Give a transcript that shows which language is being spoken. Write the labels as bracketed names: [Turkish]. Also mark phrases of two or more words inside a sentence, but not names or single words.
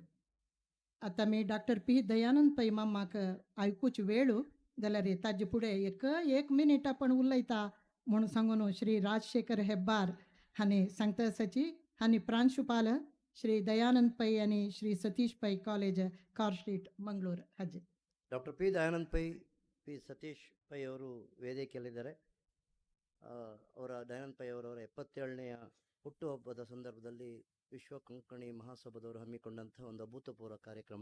[Konkani] आता मी डॉक्टर पी दयानंद पै मामाक आयकूच वेळ जाल्यार ताजे फुडें एक मिनीट आपण उलयता म्हणून सांगून श्री राजशेखर हेब्बार हांणी सांगता आसाची हांणी प्रांशुपाल श्री दयानंद पै आणि श्री सतीश पै ಕಾಲೇಜ್ ಕಾರ್ ಸ್ಟ್ರೀಟ್ ಮಂಗಳೂರು ಹಾಜಿ. [Kannada] ಡಾಕ್ಟರ್ ಪಿ ದಯಾನಂದ್ ಪೈ ಪಿ ಸತೀಶ್ ಪೈ ಅವರು ವೇದಿಕೆಯಲ್ಲಿದ್ದಾರೆ. ಅವರ ದಯಾನಂದ್ ಪೈ ಅವರವರ 77ನೇ ಹುಟ್ಟುಹಬ್ಬದ ಸಂದರ್ಭದಲ್ಲಿ ವಿಶ್ವ ಕೊಂಕಣಿ ಮಹಾಸಭಾದವರು ಹಮ್ಮಿಕೊಂಡಂಥ ಒಂದು ಅಭೂತಪೂರ್ವ ಕಾರ್ಯಕ್ರಮ.